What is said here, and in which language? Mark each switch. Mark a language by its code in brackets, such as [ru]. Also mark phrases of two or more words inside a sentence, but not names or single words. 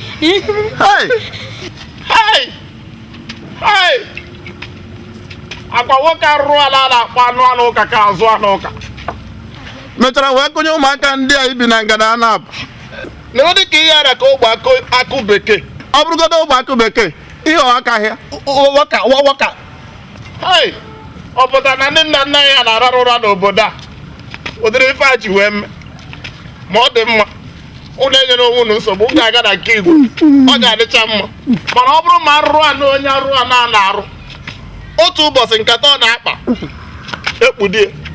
[ig] Eh? Hey! Hey! Hey! Akwa nwoke arụrụ ala a na-akpọ anụ anụ ụka ka azụ anụ ụka. Mechara wee kụnye ụmụaka ndị a ibi na ngada a na-apụ. Na ọ dị ka ihe ara ka ogbe akụ, akụ bekee. Ọ bụrụgodo ogbe akụ bekee, ihe ọ aka hịa. Ọ, ọ, waka, wa-, waka. Hey! Ọ pụtara na ndị nna nna ya na-ararụ ụra n'obodo a. Ụdịrị ife a ji wee mee. Ma ọ dị mma. Unu enyere onwe unu nsogbu, unu ga-aga na nke igwe. Ọ ga-adịcha mma. Mana ọ bụrụ ma arụrụ a na onye arụrụ a na-arụ, Otu ụbọchị nkata ọ na-akpa, ekpudie.